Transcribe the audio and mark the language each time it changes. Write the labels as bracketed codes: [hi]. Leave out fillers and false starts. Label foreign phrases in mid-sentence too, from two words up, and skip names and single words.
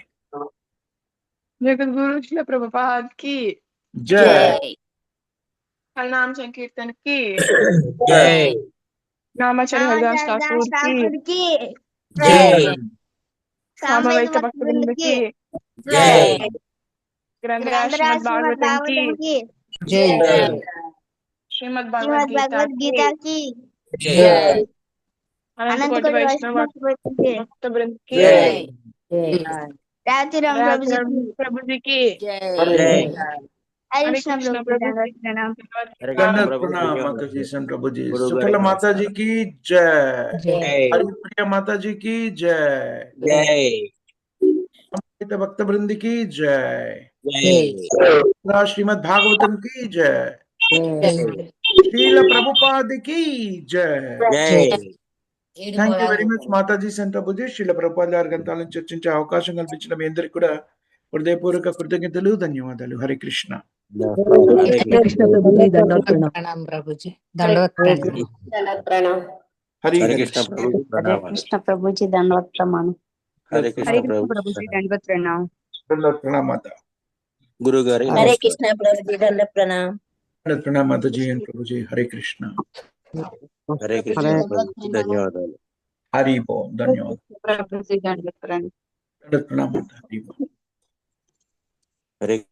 [te] జగద్గురు శ్రీల ప్రభుపాద కి జై. హరినామ సంకీర్తన్ కి జై. నామాచార్య హరిదాస్ ఠాకూర్ కి జై. సామవేద భక్త బృందకి జై గ్రంథరాజ్ శ్రీమద్ భాగవతం కి జై శ్రీమద్ श्रीमद् భగవద్గీత [hi] भगवद गीता की [te] జై అనంత కోటి వైష్ణవ భక్త బృంద కి జై [hi] राधे राम प्रभु जी की [te] ప్రభుజీకి జై [hi] हरे हरे कृष्ण कृष्ण प्रभु जी प्रभु प्रणाम दंडवत प्रणाम माता जी सन प्रभु जी सुकला माता जी की जय [te] జై [hi] हरिप्रिया माता जी की जय [te] జై [hi] अमृत भक्त वृंद की जय [te] జై [hi] श्रीमद् भागवतम की जय श्रील प्रभुपाद की जय [te] జై [en] thank you very much [te] మాతాజీ సెంట్ ప్రభుజీ శ్రీల ప్రభుపాద గారి గ్రంథాలను చర్చించే అవకాశం కల్పించిన మీ అందరికి కూడా హృదయపూర్వక కృతజ్ఞతలు ధన్యవాదాలు. హరే కృష్ణ. [hi] प्रणाम प्रभु जी दंडवत प्रणाम [te] హరి హరే కృష్ణ ప్రభు ప్రణామాలు. [hi] कृष्ण प्रभु जी दंडवत प्रणाम [te] హరే కృష్ణ ప్రభు [hi] प्रभु जी दंडवत प्रणाम [te] దండవత్ ప్రణామ మాత. గురువు గారి [hi] हरे कृष्ण प्रभु जी दंडवत प्रणाम [te] దండవత్ ప్రణామ మాతాజీ అండ్ ప్రభుజీ. హరే కృష్ణ. హరే కృష్ణ ప్రభు ధన్యవాదాలు. హరి బోల్. ధన్యవాదాలు. [hi] प्रभु जी दंडवत प्रणाम [te] దండవత్ ప్రణామ మాత. హరి బోల్. హరే